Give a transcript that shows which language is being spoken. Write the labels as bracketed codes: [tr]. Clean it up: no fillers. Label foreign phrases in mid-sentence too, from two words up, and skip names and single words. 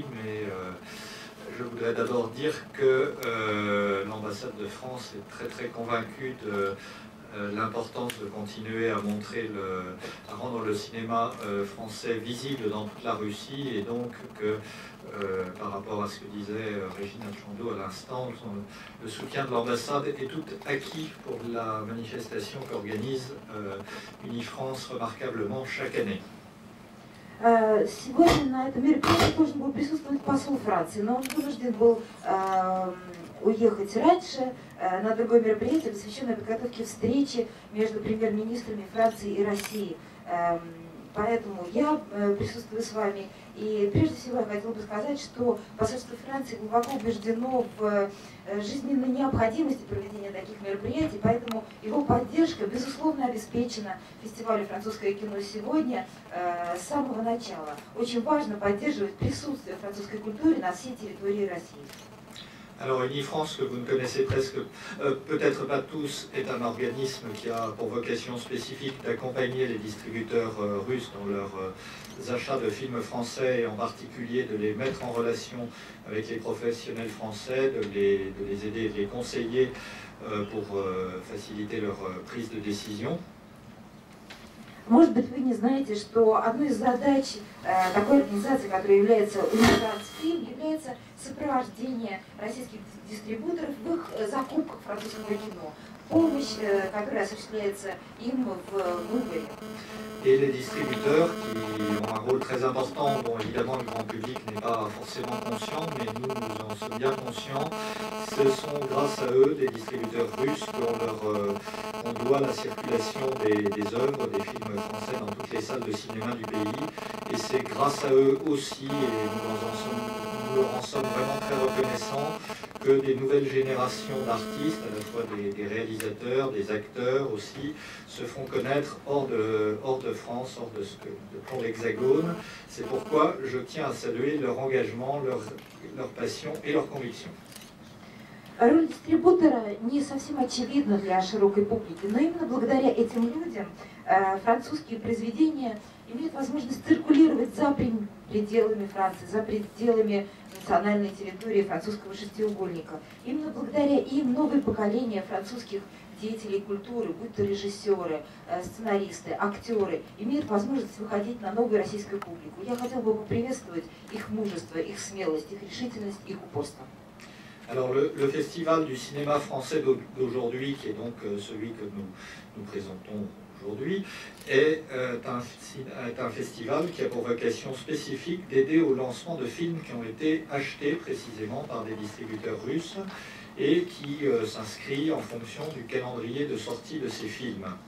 [fr] Mais je voudrais d'abord dire que l'ambassade de France est très très convaincue de l'importance de continuer à montrer, à rendre le cinéma français visible dans toute la Russie, et donc que par rapport à ce que disait Régine Alchandou à l'instant, le soutien de l'ambassade est tout acquis pour la manifestation qu'organise Unifrance remarquablement chaque année. [ru] Сегодня на этом мероприятии должен был присутствовать посол Франции, но он вынужден был уехать раньше на другое мероприятие, посвященное подготовке встречи между премьер-министрами Франции и России. поэтому я присутствую с вами. И прежде всего я хотела бы сказать, что посольство Франции глубоко убеждено в жизненной необходимости проведения таких мероприятий, поэтому его поддержка, безусловно, обеспечена фестивалю «Французское кино сегодня» с самого начала. Очень важно поддерживать присутствие французской культуры на всей территории России. [fr] Alors Unifrance, que vous ne connaissez presque, peut-être pas tous, est un organisme qui a pour vocation spécifique d'accompagner les distributeurs russes dans leurs achats de films français et en particulier de les mettre en relation avec les professionnels français, de les aider, de les conseiller pour faciliter leur prise de décision. [ru] Может быть, вы не знаете, что одной из задач такой организации, которая является Unifrance-Film, является сопровождение российских дистрибуторов в их закупках французского кино. Помощь, которая осуществляется им в выборе. [fr] Et les distributeurs qui ont un rôle très important, dont évidemment le grand public n'est pas forcément conscient, mais nous en sommes bien conscients, ce sont grâce à eux, des distributeurs russes, qu'on doit la circulation des œuvres, des films français dans toutes les salles de cinéma du pays. Et c'est grâce à eux aussi, et nous leur en sommes vraiment très reconnaissants, que des nouvelles générations d'artistes, à la fois des réalisateurs, des acteurs aussi, se font connaître hors de France, pour l'Hexagone. C'est pourquoi je tiens à saluer leur engagement, leur passion et leur conviction. [ru] Роль дистрибутора не совсем очевидна для широкой публики, но именно благодаря этим людям французские произведения имеют возможность циркулировать за пределами Франции, за пределами национальной территории французского шестиугольника. Именно благодаря им новое поколение французских деятелей культуры, будь то режиссеры, сценаристы, актеры, имеют возможность выходить на новую российскую публику. Я хотела бы поприветствовать их мужество, их смелость, их решительность, их упорство. [fr] Alors le festival du cinéma français d'aujourd'hui, qui est donc celui que nous présentons aujourd'hui, est un festival qui a pour vocation spécifique d'aider au lancement de films qui ont été achetés précisément par des distributeurs russes et qui s'inscrit en fonction du calendrier de sortie de ces films.